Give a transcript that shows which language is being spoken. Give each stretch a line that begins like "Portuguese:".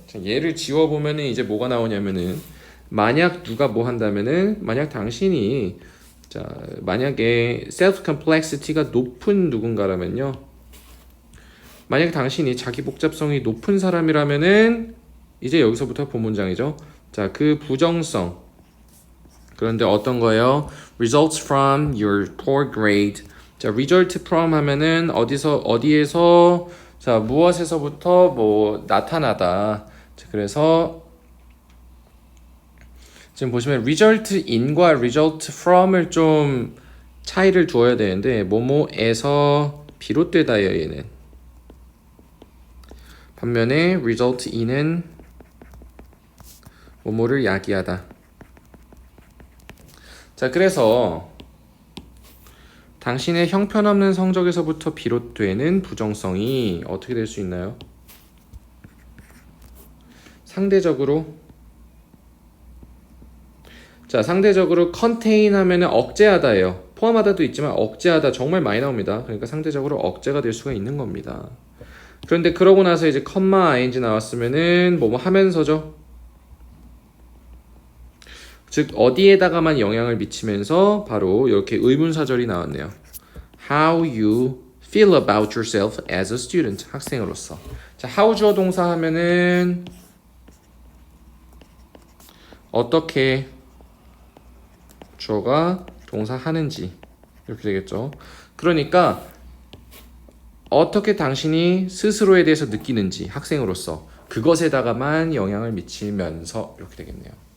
Korean: 자, 얘를 지워 보면은 이제 뭐가 나오냐면은, 만약 누가 뭐 한다면은, 만약 당신이 자, 만약에 self-complexity가 높은 누군가라면요. 만약 당신이 자기 복잡성이 높은 사람이라면은 이제 여기서부터 본 문장이죠. 자, 그 부정성. 그런데 어떤 거예요?
English: Results from your poor grade.
Korean: 자, result from 하면은 어디에서 자, 무엇에서부터 뭐 나타나다. 자, 그래서 지금 보시면 result in과 result from을 좀 차이를 두어야 되는데 뭐뭐에서 비롯되다예요. 얘는 반면에 result in은 뭐뭐를 야기하다. 자, 그래서 당신의 형편없는 성적에서부터 비롯되는 부정성이 어떻게 될 수 있나요? 상대적으로 자, 상대적으로 contain 하면은 억제하다예요. 포함하다도 있지만 억제하다 정말 많이 나옵니다. 그러니까 상대적으로 억제가 될 수가 있는 겁니다. 그런데 그러고 나서 이제 컴마 ing 나왔으면은 뭐뭐 하면서죠. 즉 어디에다가만 영향을 미치면서 바로 이렇게 의문사절이 나왔네요.
English: How you feel about yourself as a student.
Korean: 학생으로서. 자, how 주어 동사 하면은 어떻게 주어가 동사 하는지 이렇게 되겠죠. 그러니까 어떻게 당신이 스스로에 대해서 느끼는지 학생으로서 그것에다가만 영향을 미치면서 이렇게 되겠네요.